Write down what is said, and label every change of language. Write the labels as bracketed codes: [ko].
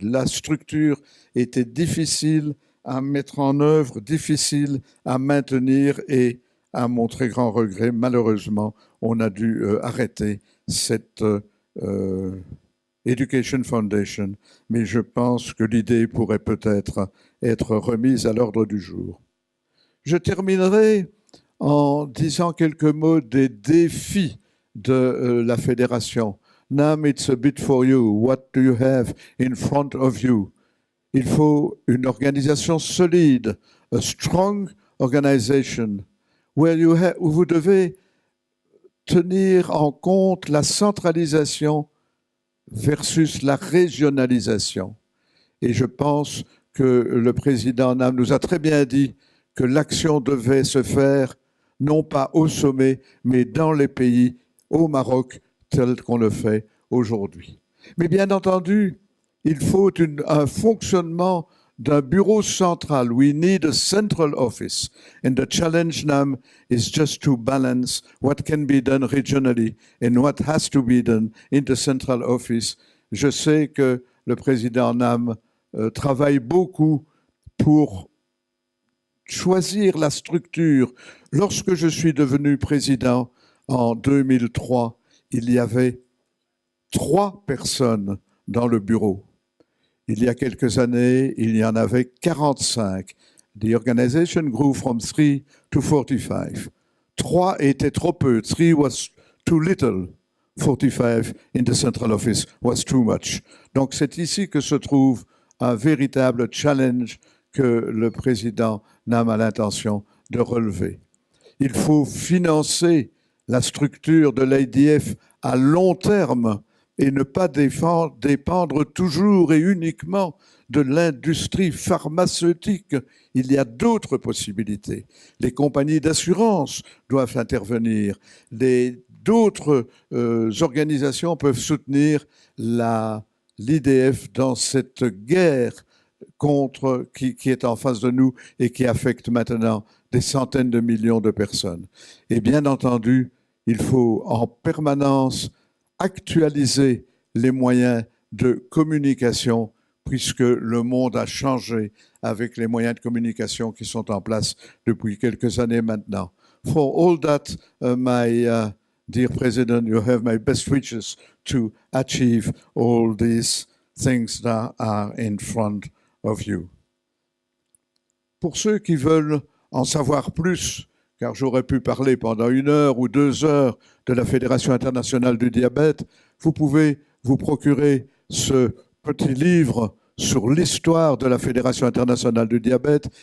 [fr] La structure était difficile à mettre en œuvre, difficile à maintenir et, à mon très grand regret, malheureusement, on a dû arrêter cette Education Foundation, mais je pense que l'idée pourrait peut-être être remise à l'ordre du jour. Je terminerai en disant quelques mots des défis de la fédération. [en] NAM, it's a bit for you. What do you have in front of you? [fr] Il faut une organisation solide, [en] a strong organization, [fr] où vous devez tenir en compte la centralisation versus la régionalisation. Et je pense que le président NAM nous a très bien dit que l'action devait se faire non pas au sommet, mais dans les pays, au Maroc, tel qu'on le fait aujourd'hui. Mais bien entendu, il faut un fonctionnement d'un bureau central. [en] We need a central office. And the challenge now is just to balance what can be done regionally and what has to be done in the central office. [fr] Je sais que le président NAM travaille beaucoup pour choisir la structure. Lorsque je suis devenu président en 2003, il y avait 3 personnes dans le bureau. Il y a quelques années, il y en avait 45. [en] The organization grew from 3 to 45. [fr] 3 était trop peu. [en] 3 was too little. 45 in the central office was too much. [fr] Donc c'est ici que se trouve un véritable challenge que le président NAM a l'intention de relever. Il faut financer la structure de l'IDF à long terme et ne pas dépendre toujours et uniquement de l'industrie pharmaceutique. Il y a d'autres possibilités. Les compagnies d'assurance doivent intervenir. D'autres organisations peuvent soutenir l'IDF dans cette guerre qui est en face de nous et qui affecte maintenant des centaines de millions de personnes. Et bien entendu, il faut en permanence actualiser les moyens de communication puisque le monde a changé avec les moyens de communication qui sont en place depuis quelques années maintenant. [en] For all that, my dear President, you have my best wishes to achieve all these things that are in front of you. [fr] Pour ceux qui veulent en savoir plus, car j'aurais pu parler pendant 1 heure ou 2 heures de la Fédération internationale du diabète, vous pouvez vous procurer ce petit livre sur l'histoire de la Fédération internationale du diabète.